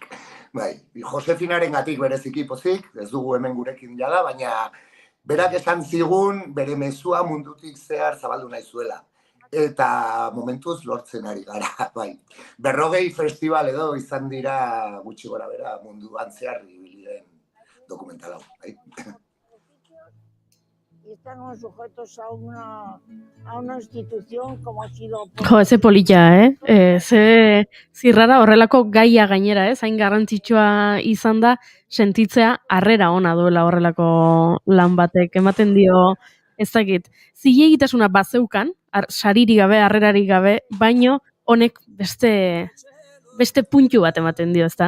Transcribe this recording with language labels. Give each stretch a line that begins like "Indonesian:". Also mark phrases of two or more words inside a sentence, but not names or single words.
Basque: Bai, Josefinaren gatik bereziki pozik, ez dugu hemen gurekin jada, baina berak esan zigun bere mezua mundutik zehar zabaldu nahi zuela. Eta momentuz lortzen ari gara, bai. 40 festival edo izan dira gutxi gora bera munduan zehar ibilen dokumental hau, bai.
Spanish: Estamos sujetos a una institución como ha sido...
Basque: Jo, eze polita, ze zirrara horrelako gaia gainera, hain garrantzitsua izan da, sentitzea harrera ona duela horrelako lan batek, ematen dio, ez dakit, zilegitasuna bazeukan, sariri gabe, harrerarik gabe, baino honek beste puntu bat ematen dio, ezta?